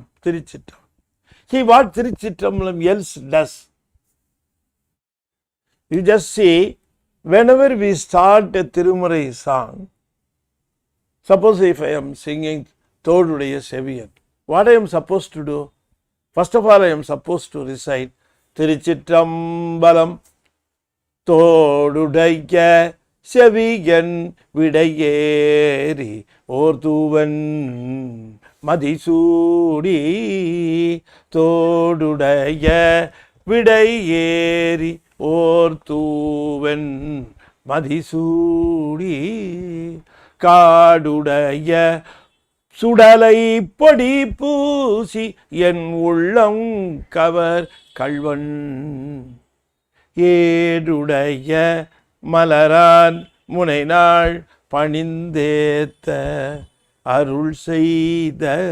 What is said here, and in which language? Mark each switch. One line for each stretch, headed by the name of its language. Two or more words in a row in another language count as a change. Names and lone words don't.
English: See what Tiruchitrambalam else does. You just see, whenever we start a Tirumurai song, suppose if I am singing
Tamil: தோடுடைய செவியன்,
English: what I am supposed to do? First of all, I am supposed to recite Tiruchitrambalam
Tamil: தோடுடைய செவியன் விடையேறி ஓர்தூவன் மதிசூடி தோடுடைய விடையேறி ஓர்தூவன் மதிசூடி காடுடைய சுடலை பொடி பூசி என் உள்ளம் கவர் கள்வன் ஏடுடைய மலரான் முனைநாள் பணிந்தேத்த அருள் செய்த